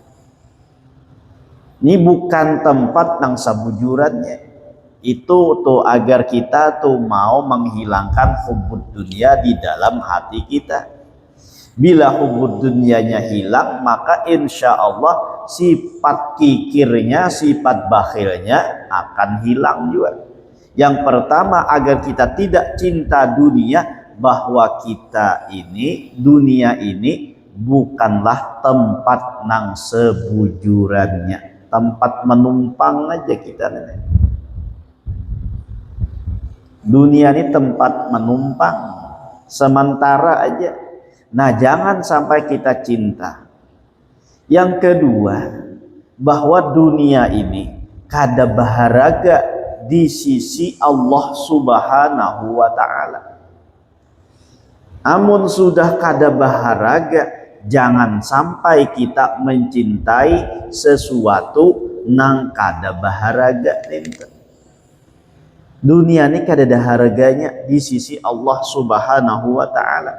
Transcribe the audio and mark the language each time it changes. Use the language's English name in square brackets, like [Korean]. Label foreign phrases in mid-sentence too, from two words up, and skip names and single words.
[Indonesian] Ini bukan tempat [Banjar] nang sebujurannya. [Indonesian] Itu tuh agar kita tuh mau menghilangkan [Arabic] hubbud dunia [Indonesian] di dalam hati kita. Bila [Arabic] hubbud dunianya [Indonesian] hilang, maka [Arabic] insya Allah [Indonesian] sifat kikirnya, sifat bakhilnya akan hilang juga. Yang pertama, agar kita tidak cinta dunia, bahwa kita ini, dunia ini bukanlah tempat [Banjar] nang sebujurannya, [Indonesian] tempat menumpang aja kita. Dunia ini tempat menumpang sementara aja. Nah, jangan sampai kita cinta. Yang kedua, bahwa dunia ini [Banjar] kada baharaga [Indonesian] di sisi Allah [Arabic] Subhanahu wa ta'ala. [Banjar] Amun sudah kada baharaga, [Indonesian] jangan sampai kita mencintai sesuatu [Banjar] nang kada baharaga. [Indonesian] Dunia ini kada ada harganya di sisi Allah [Arabic] Subhanahu wa ta'ala.